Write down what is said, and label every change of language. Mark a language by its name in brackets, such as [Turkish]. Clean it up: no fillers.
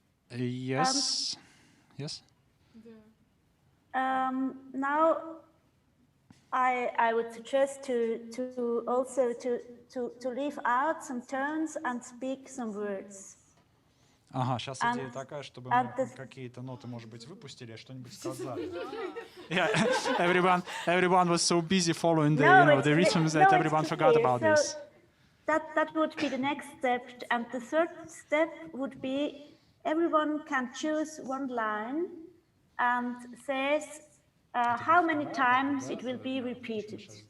[English] Yes. Yes. Now I would suggest to also to leave out some tones and speak some words. [Russian] Ага, сейчас идея такая, чтобы мы какие-то ноты, может быть, выпустили, а что-нибудь сказали. [English] Yeah, everyone was so busy following the rhythms that everyone forgot about this. That would be the next step, and the third step would be everyone can choose one line and says how many times it will be repeated.